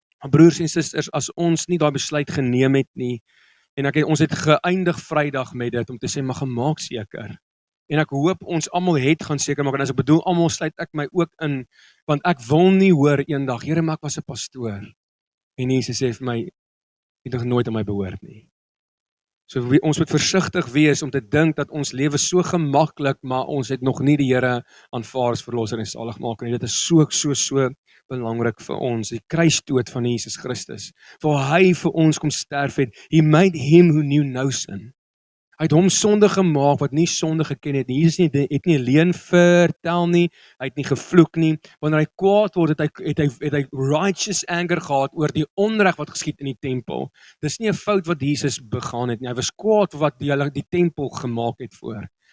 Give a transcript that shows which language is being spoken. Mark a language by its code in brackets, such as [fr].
[af] Broers en susters, as ons nie daai besluit geneem het nie, en ons het geëindig Vrydag met dit, om te sê, maar gemaak seker, en ek hoop ons almal het gaan seker maak, en as ek bedoel, almal sluit ek my ook in, want ek wil nie hoor eendag, Here, maar ek was 'n pastoor, en Jesus sê vir my, jy het nog nooit aan my behoort nie. So ons moet versigtig wees om te dink dat ons lewe so gemaklik, maar ons het nog nie die Here aanvaar as verlosser en saligmaker nie. Dit is so belangrik vir ons, die kruisdood van Jesus Christus, waar hy vir ons kom sterf het. [en] He made him who knew no sin. [af] Hy het hom sonde gemaak wat nie sonde geken het nie. Jesus het nie leuen vertel nie, hy het nie gevloek nie. Wanneer hy kwaad word, het hy [en] righteous anger [af] gehad oor die onreg wat geskied in die tempel. Dis nie 'n fout wat Jesus begaan het nie. Hy was kwaad wat die tempel gemaak het voor.